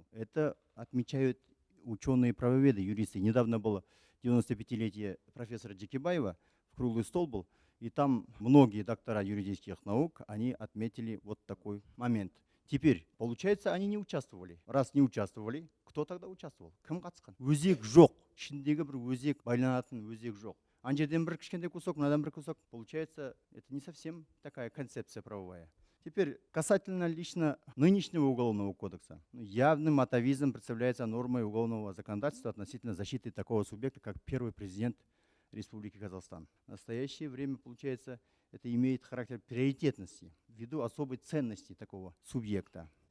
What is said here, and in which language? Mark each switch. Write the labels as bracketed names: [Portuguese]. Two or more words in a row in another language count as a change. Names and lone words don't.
[Russian] Это отмечают ученые-правоведы, юристы. Недавно было 95-летие профессора Джекибаева, в круглый стол был, и там многие доктора юридических наук, они отметили вот такой момент. Теперь, получается, они не участвовали. Раз не участвовали, кто тогда участвовал? [Kazakh] Кім қатысқан? Өзек жоқ. Ішіндегі бір өзек, байланатын өзек жоқ. Ана жерден бір кішкентай кусок, мынадан бір кусок. [Russian] Получается, это не совсем такая концепция правовая. Теперь, касательно лично нынешнего уголовного кодекса. Явным атовизмом представляется нормой уголовного законодательства относительно защиты такого субъекта, как первый президент Республики Казахстан. В настоящее время, получается, это имеет характер приоритетности ввиду особой ценности такого субъекта.